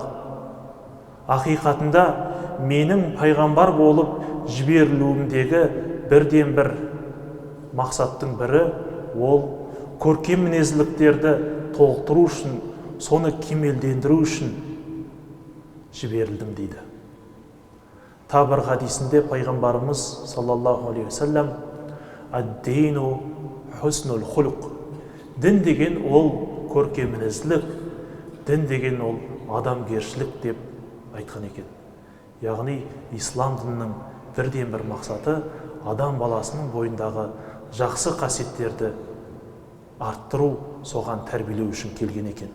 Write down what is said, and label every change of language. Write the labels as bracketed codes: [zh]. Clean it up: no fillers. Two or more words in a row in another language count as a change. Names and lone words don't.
[kk] Ақиқатында менің пайғамбар болып жіберілуімдегі бірден бір мақсаттың бірі ол көркем мінезділіктерді толықтыру үшін, соны кемелдендіру үшін жіберілдім дейді. Тағы бір хадисінде пайғамбарымыз [ar] صلى الله عليه وسلم «الدين حسن الخلق». [kk] Дін деген ол көркем мінезділік, дін деген ол адамгершілік деп айтқан екен. Яғни ислам дінінің бірден бір мақсаты адам баласының бойындағы жақсы қасиеттерді арттыру, соған тәрбиелеу үшін келген екен.